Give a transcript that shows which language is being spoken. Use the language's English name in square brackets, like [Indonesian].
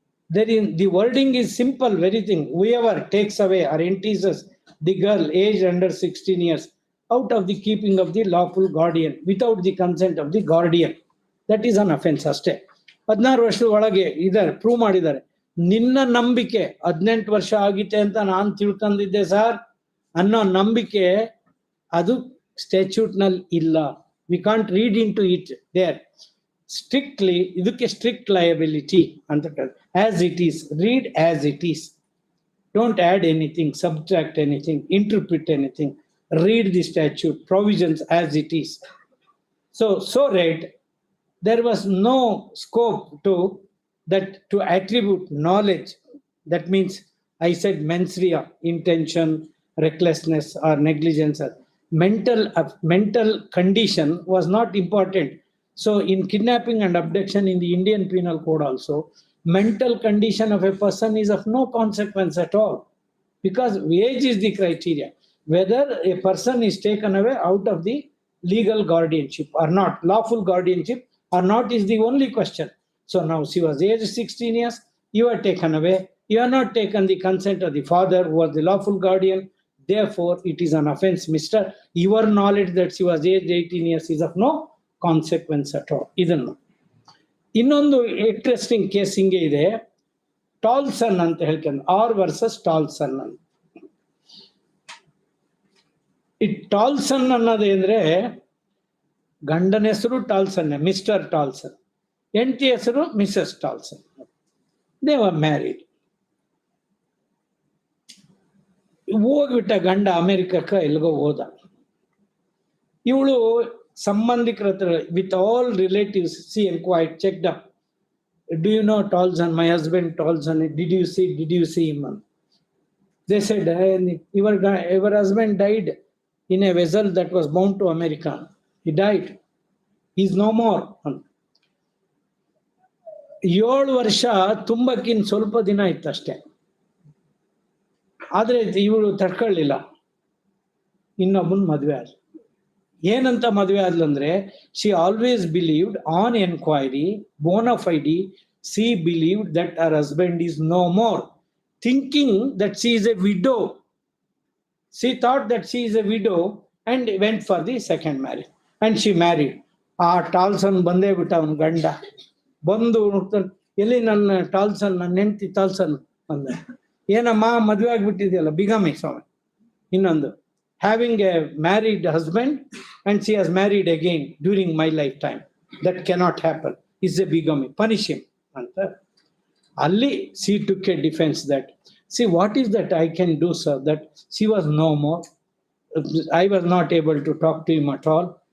[English] The wording is simple, very thing. Whoever takes away or entices the girl aged under 16 years out of the keeping of the lawful guardian without the consent of the guardian, that is an offense [Kannada] ಅಷ್ಟೇ. 16 ವರ್ಷದ ಒಳಗೆ ಇದ್ದಾರೆ, prove ಮಾಡಿದ್ದಾರೆ. ನಿನ್ನ ನಂಬಿಕೆ 18 ವರ್ಷ ಆಗಿತ್ತೆ ಅಂತ ನಾನು ತಿಳ್ಕೊಂಡಿದ್ದೆ ಸರ್ ಅನ್ನೋ ನಂಬಿಕೆ ಅದು ಸ್ಟ್ಯಾಚ್ಯೂಟ್ ನಲ್ಲಿ ಇಲ್ಲ. [English] We can't read into it there. Strictly [Kannada] ಇದಕ್ಕೆ [English] strict liability [Kannada] ಅಂತ ಕರೀತಾರೆ. [English] As it is, read as it is. Don't add anything, subtract anything, interpret anything. Read the statute provisions as it is. So read, there was no scope to attribute knowledge. That means I said mens rea, intention, recklessness or negligence. Mental condition was not important. So in kidnapping and abduction in the Indian Penal Code also, mental condition of a person is of no consequence at all, because age is the criteria. Whether a person is taken away out of the legal guardianship or not, lawful guardianship or not, is the only question. So now she was aged 16 years, you are taken away, you are not taken the consent of the father who was the lawful guardian, therefore it is an offense, mister. Your knowledge that she was aged 18 years is of no consequence at all. [Kannada] ಇದನ್ನು ಇನ್ನೊಂದು interesting case ಹಿಂಗೆ ಇದೆ, ಟಾಲ್ಸನ್ ಅಂತ ಹೇಳ್ಕೊಂಡು, R versus ಟಾಲ್ಸನ್ ಅಂತ. ಈ ಟಾಲ್ಸನ್ ಅನ್ನೋದು ಅಂದ್ರೆ, ಗಂಡನ ಹೆಸರು ಟಾಲ್ಸನ್, ಮಿಸ್ಟರ್ ಟಾಲ್ಸನ್. ಹೆಂಡತಿ ಹೆಸರು [English] Mrs Tolson. They were married. [Kannada] ಹೋಗ್ಬಿಟ್ಟ ಗಂಡ ಅಮೆರಿಕಕ್ಕೆ ಎಲ್ಗೋ ಹೋದ. ಇವಳು ಸಂಬಂಧಿಕರ ಹತ್ರ [English] With all relatives she enquired, checked up. Do you know Tolson, my husband Tolson? Did you see him? They said, your husband died in a vessel that was bound to America. He died. He's no more. [Kannada] 7 ವರ್ಷ ತುಂಬಕ್ಕಿನ್ ಸ್ವಲ್ಪ ದಿನ ಇತ್ತು ಅಷ್ಟೇ. ಆದ್ರೆ ಇವಳು ತಡ್ಕೊಳ್ಳಿಲ್ಲ, ಇನ್ನೊಬ್ಬನ್ ಮದ್ವೆ ಆದ್ಲು. ಏನಂತ ಮದುವೆ ಆದ್ಲಂದ್ರೆ, [English] she always believed on enquiry, bona fide, she believed that her husband is no more, thinking that she is a widow. She thought that she is a widow and went for the second marriage, and she married. [Kannada] ಆ ಟಾಲ್ಸನ್ ಬಂದೇ ಬಿಟ್ಟ, ಅವನ ಗಂಡ ಬಂದು ಎಲ್ಲಿ ನನ್ನ ಟಾಲ್ಸನ್, ನನ್ನ ಹೆಂಡತಿ ಟಾಲ್ಸನ್ ಅಂದ. ಏನಮ್ಮ ಮದುವೆ ಆಗ್ಬಿಟ್ಟಿದೆಯಲ್ಲ, ಬಿಗಮಿ ಸ್ವಾಮಿ. ಇನ್ನೊಂದು, [English] having a married husband and she has married again during my lifetime. That cannot happen. It's a bigamy. Punish him. Ali, she took a defense that, see, what is that I can do, sir? That she was no more. I was not able to talk to him at all.